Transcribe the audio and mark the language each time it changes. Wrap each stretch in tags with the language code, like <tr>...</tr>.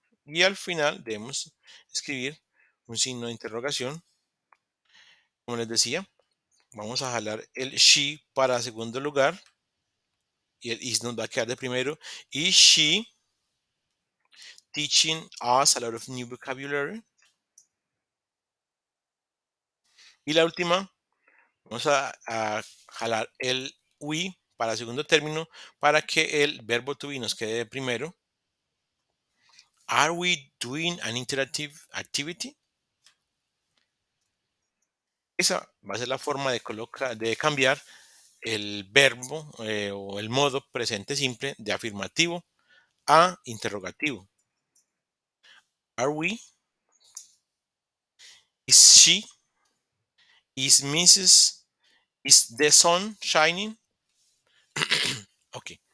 <es>Y al final debemos escribir un signo de interrogación. Como les decía, vamos a jalar el she para segundo lugar y el is nos va a quedar de primero.</es> <en>Is she teaching us a lot of new vocabulary?</en> <es>Y la última, vamos a jalar el we para segundo término para que el verbo to be nos quede de primero.</es> <en>Are we doing an interactive activity?</en> <es>Esa va a ser la forma de cambiar el verbo o el modo presente simple de afirmativo a interrogativo.</es> <en>Are we? Is she? Is Mrs.? Is the sun shining? Ok.</en>